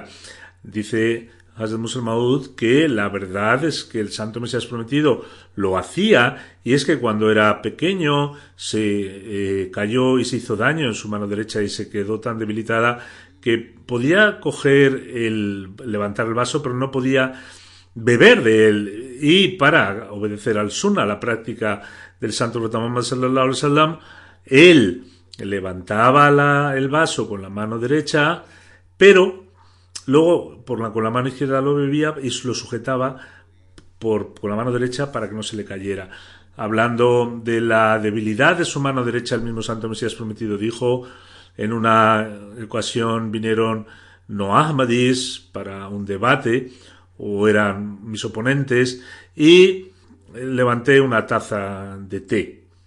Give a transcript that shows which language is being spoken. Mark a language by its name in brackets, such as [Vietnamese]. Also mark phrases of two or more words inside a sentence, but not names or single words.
[Spanish] Dice Hazrat Musleh Maud que la verdad es que el Santo Mesías Prometido lo hacía, y es que cuando era pequeño se cayó y se hizo daño en su mano derecha y se quedó tan debilitada que podía levantar el vaso, pero no podía beber de él. Y para obedecer al sunnah, la práctica del Santo Profeta Muhammad [Arabic] صلى الله عليه وسلم, [Spanish] él levantaba el vaso con la mano derecha, pero luego con la mano izquierda lo bebía y lo sujetaba con la mano derecha para que no se le cayera. Hablando de la debilidad de su mano derecha, el mismo Santo Mesías Prometido dijo: en una ocasión vinieron no ahmadís para un debate, o eran mis oponentes, y levanté una taza de té.